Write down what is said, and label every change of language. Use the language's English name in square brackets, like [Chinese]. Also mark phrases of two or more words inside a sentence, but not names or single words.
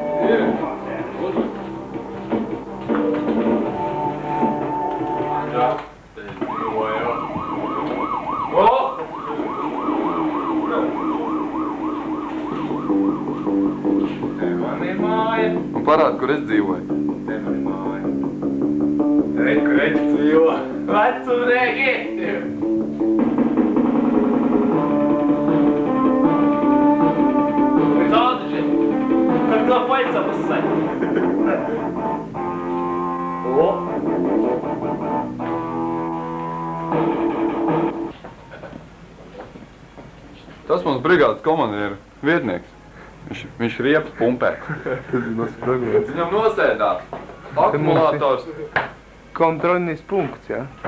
[Latvian] Jā, te dzīvo jau. Te man ir māja. Un parāda, kur es dzīvoju. Te man ir māja. Kur viņš dzīvo? Vecumnieki! [Russian] Когда пальца поссать. О! [Latvian] Tas mums brigādes komandieru vietnieks. Viņš riepas pumpē. Viņam nosēdās. Akumulators. Kontrolnis punkts, jā?